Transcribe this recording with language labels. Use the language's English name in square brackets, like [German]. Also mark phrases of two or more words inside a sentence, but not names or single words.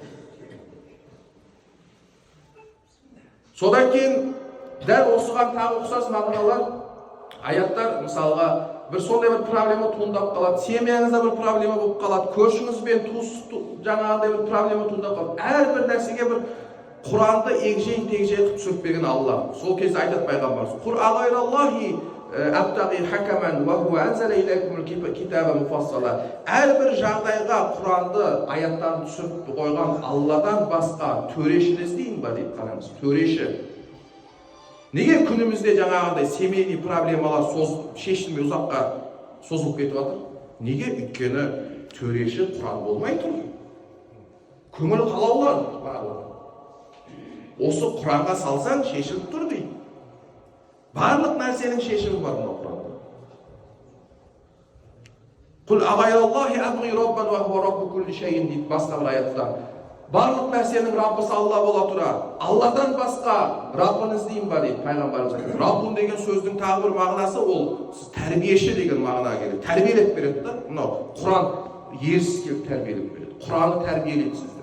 [Kazakh] Содан кейін дәл осыған тағы ұқсас мағыналар, аяттар, мысалға бір сондай бір проблема туындап қалады, семьяңызда бір проблема болып қалады, көршіңізбен жаңағыдай бір проблема туындап қалады. Әрбір нәрсеге бір Құранды егжей-тегжей қылып түсіріп берген Алла. [Arabic] Сол кезде айтады пайғамбарымыз: "قل أغير الله أبتغي حكما وهو أنزل إليكم الكتاب مفصلا." [Kazakh] Әрбір жағдайға Құранды аяттарын түсіріп қойған Алладан басқа төрешіні іздейін ба дейді. Қараңыз, төреші. Неге күнімізде жаңағыдай семейный проблемалар шешілмей ұзаққа созылып кетіп жатыр? Неге? Өйткені төреші Құран болмай тұр. Көңіл қалаулар барлығы. Осы Құранға салсаң шешіліп тұр дейді. Барлық нәрсенің шешімі бар мына Құранда. [Arabic] قل أغير الله أبغي ربا وهو رب كل شيء дейді басқа бір аятта. [Kazakh] Барлық нәрсенің Раббысы Алла бола тұра, Алладан басқа Раббын іздеймін ба дейді пайғамбарымыз айтады. Раббун деген сөздің тағы бір мағынасы ол тәрбиеші деген мағына келеді. Тәрбиелеп береді да. Мынау Құран ерсіз келіп тәрбиелеп береді. Құраны тәрбиелейді сізді.